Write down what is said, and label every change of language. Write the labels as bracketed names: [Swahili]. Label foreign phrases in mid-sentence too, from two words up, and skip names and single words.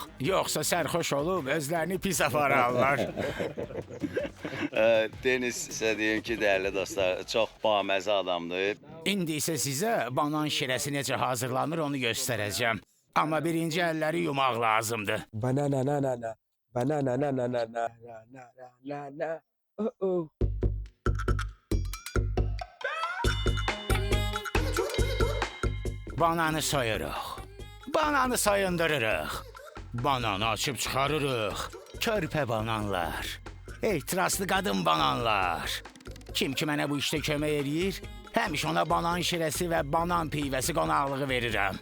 [Azerbaijani] Yoxsa sərxoş olub özlərini pis apararlar. Deniz sizə deyim ki, dəyərli dostlar, çox baməzə adamdır. İndi isə sizə banan şirəsi necə hazırlanır onu göstərəcəm. Amma birinci əlləri yumaq lazımdır. Banana na na na. Banana na na na na na na na na. Oh. Bananı soyuruq. Bananı soyundururıq. Bananı açıb çıxarırıq. Körpə bananlar. Ehtiraslı qadın bananlar. Kim ki mənə bu işdə kömək eləyir, həmişə ona banan şirəsi və banan pivəsi qonaqlığı verirəm.